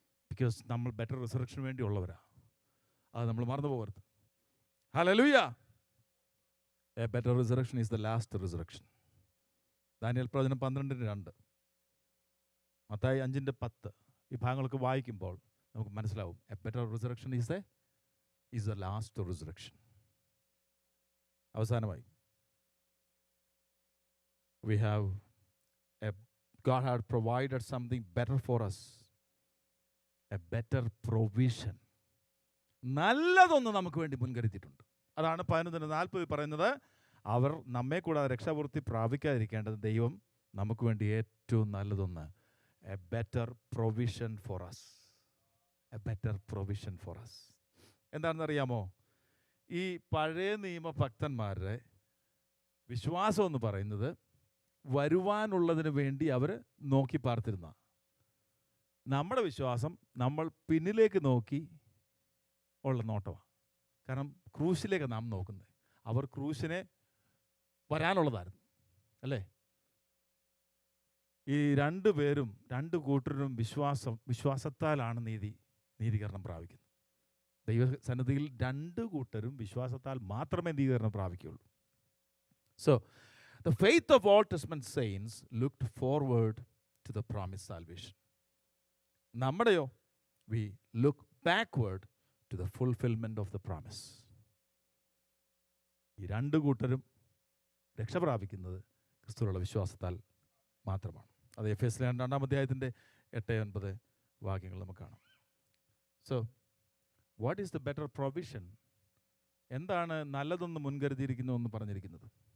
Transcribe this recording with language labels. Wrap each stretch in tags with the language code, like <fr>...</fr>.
<ml>Because നമ്മൾ better റിസറക്ഷന് വേണ്ടിയുള്ളവരാ. അത് നമ്മൾ മറന്നു പോകരുത്. Hallelujah.</ml> <en>A better resurrection is the last resurrection.</en> <ml>Daniel പ്രവചനം 12:2, മത്തായി 5:10 ഈ ഭാഗങ്ങളൊക്കെ വായിക്കുമ്പോൾ നമുക്ക് മനസ്സിലാവും.</ml> <en>A better resurrection is the last resurrection.</en> <ml>അവസാനമായി,</ml> <en>we have God had provided something better for us, a better provision.</en> <ml>നല്ലതൊന്ന് നമുക്ക് വേണ്ടി മുൻകരുതിയിട്ടുണ്ട്. അതാണ് 11:40 പറയുന്നത്. അവർ നമ്മെ കൂടാതെ രക്ഷാപൂർത്തി പ്രാപിക്കാതിരിക്കേണ്ടത് ദൈവം നമുക്ക് വേണ്ടി ഏറ്റവും നല്ലതൊന്ന്,</ml> <en>A better provision for us. A better provision for us.</en> <ml>എന്താണെന്നറിയാമോ? ഈ പഴയ നിയമ ഭക്തന്മാരുടെ വിശ്വാസം എന്ന് പറയുന്നത് വരുവാനുള്ളതിന് വേണ്ടി അവർ നോക്കി പാർത്തിരുന്ന. നമ്മുടെ വിശ്വാസം നമ്മൾ പിന്നിലേക്ക് നോക്കി ഉള്ള നോട്ടമാണ്. കാരണം ക്രൂശിലേക്ക് നാം നോക്കുന്നത്. അവർ ക്രൂശിനെ വരാനുള്ളതായിരുന്നു, അല്ലേ? ഈ രണ്ട് കൂട്ടരും വിശ്വാസത്താലാണ് നീതീകരണം പ്രാപിക്കുന്നത്. ദൈവസന്നിധിയിൽ രണ്ട് കൂട്ടരും വിശ്വാസത്താൽ മാത്രമേ നീതീകരണം പ്രാപിക്കുകയുള്ളൂ.</ml> <en>So, the faith of Old Testament saints looked forward to the promised salvation.</en> <ml>നമ്മുടെയോ,</ml> <en>we look backward to the fulfillment of the promise.</en> <ml>ഈ രണ്ട് കൂട്ടരും രക്ഷ പ്രാപിക്കുന്നത് ക്രിസ്തുവിലുള്ള വിശ്വാസത്താൽ മാത്രമാണ്. അത് എഫേസ്യർ 2-ാം അധ്യായത്തിൻ്റെ 8-9 വാക്യങ്ങൾ നമുക്ക് കാണാം.</ml> <en>So what is the better provision?</en> <ml>എന്താണ് നല്ലതൊന്ന് മുൻകരുതിയിരിക്കുന്നു എന്ന് പറഞ്ഞിരിക്കുന്നത്?</ml>